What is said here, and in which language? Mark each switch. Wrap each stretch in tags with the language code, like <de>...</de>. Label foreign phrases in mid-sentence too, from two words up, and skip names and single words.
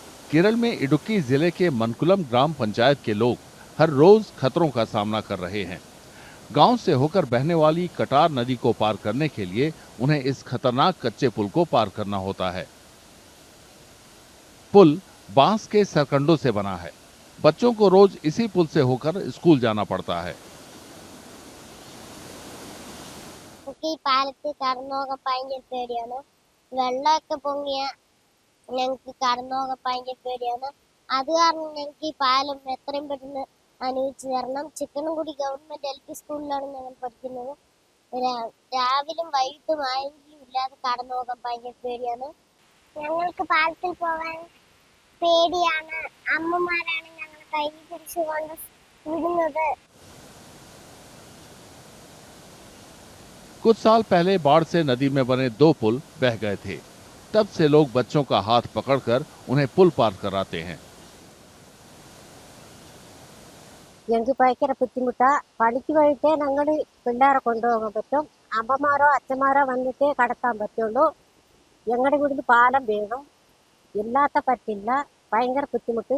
<hi>केरल में इडुक्की जिले के मनकुलम ग्राम पंचायत के लोग हर रोज खतरों का सामना कर रहे हैं। गांव से होकर बहने वाली कटार नदी को पार करने के लिए उन्हें इस खतरनाक कच्चे पुल को पार करना होता है। पुल बांस के सरकंडों से बना है। बच्चों को रोज इसी पुल से होकर स्कूल जाना पड़ता है।</hi> <ml>ഈ പാലത്ത് കടന്നുപോകാൻ ഭയങ്കര പേടിയാണ്. വെള്ളമൊക്കെ പൊങ്ങിയ ഞങ്ങൾക്ക് കടന്നുപോകാൻ ഭയങ്കര പേടിയാണ്. അത് കാരണം ഞങ്ങൾക്ക് ഈ പാലം എത്രയും പെട്ടെന്ന് അനുവദിച്ചു തരണം. ചിക്കനംകുടി ഗവൺമെന്റ് LP സ്കൂളിലാണ് ഞങ്ങൾ പഠിക്കുന്നത്. രാവിലും വൈകിട്ടും ആരെങ്കിലും ഇല്ലാതെ കടന്നുപോകാൻ ഭയങ്കര പേടിയാണ്. ഞങ്ങൾക്ക് പാലത്തിൽ പോകാൻ പേടിയാണ്. അമ്മമാരാണ് ഞങ്ങളെ കൈ പിടിച്ചുകൊണ്ട് വിടുന്നത്.</ml> <hi>कुछ साल पहले बाढ़ से नदी में बने 2 पुल बह गए थे। तब से लोग बच्चों का हाथ पकड़कर उन्हें पुल पार कराते हैं।</hi> <ml>ഞങ്ങൾക്ക് ഭയങ്കര ബുദ്ധിമുട്ടാ. പണിക്ക് പോയിട്ട് ഞങ്ങൾ പിള്ളേരെ കൊണ്ടുപോകാൻ പറ്റും. അമ്മമാരോ അച്ഛന്മാരോ വന്നിട്ട് കടത്താൻ പറ്റുള്ളൂ. ഞങ്ങളുടെ വീട്ടിൽ പാലം വേണം. ഇല്ലാത്ത പറ്റില്ല. ഭയങ്കര ബുദ്ധിമുട്ട്.</ml>